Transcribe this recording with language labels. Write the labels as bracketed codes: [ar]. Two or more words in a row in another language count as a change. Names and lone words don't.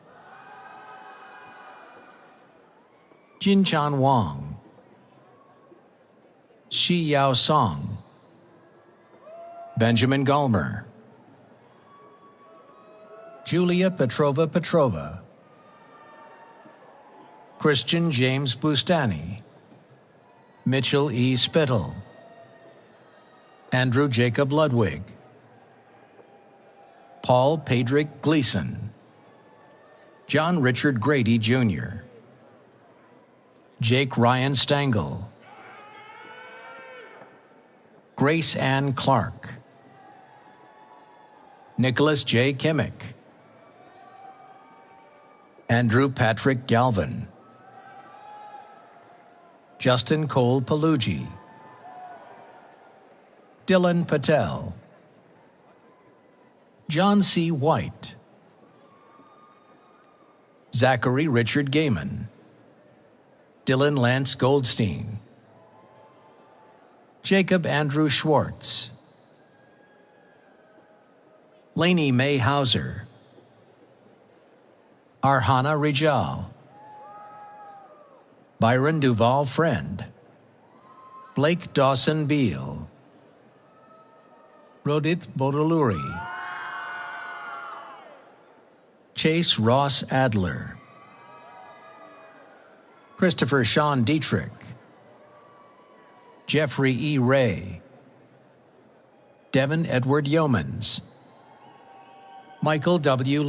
[en] Jinchan Wang, Shi Yao Song, Benjamin Gulmer, Julia Petrova, Christian James Bustani, Mitchell E. Spittle, Andrew Jacob Ludwig, Paul Pedrick Gleason, John Richard Grady Jr., Jake Ryan Stengel, Grace Ann Clark, Nicholas J. Kimmick, Andrew Patrick Galvin, Justin Cole Palugi, Dylan Patel, John C. White, Zachary Richard Gaiman, Dylan Lance Goldstein, Jacob Andrew Schwartz, Lainey May Hauser, Arhana Rijal, Byron Duval Friend, Blake Dawson Beal, Rodit Bodoluri, Chase Ross Adler, Christopher Sean Dietrich, Jeffrey E. Ray, Devin Edward Yeomans, Michael W.